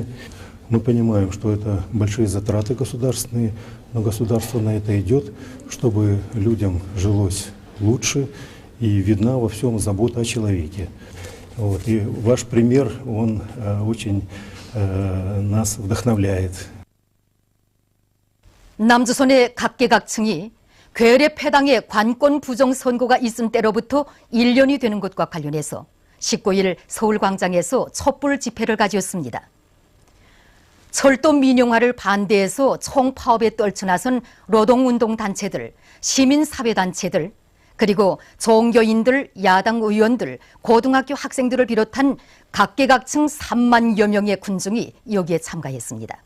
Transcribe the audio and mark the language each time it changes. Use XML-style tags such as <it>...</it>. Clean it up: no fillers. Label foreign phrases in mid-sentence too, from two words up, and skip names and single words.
<ru>Мы понимаем, что это большие затраты государственные, но государство на это идет, чтобы людям жилось лучше и видна во всем забота о человеке. Вот. И ваш пример, он очень нас вдохновляет.</ru> <ko>남조선의 각계각층이 괴뢰 패당의 관권 부정 선고가 있은 때로부터 1년이 되는 것과 관련해서 19일 서울광장에서 촛불 집회를 가졌습니다. 철도 민영화를 반대해서 총파업에 떨쳐나선 노동운동단체들, 시민사회단체들, 그리고 종교인들, 야당 의원들, 고등학교 학생들을 비롯한 각계각층 3만여 명의 군중이 여기에 참가했습니다.</ko>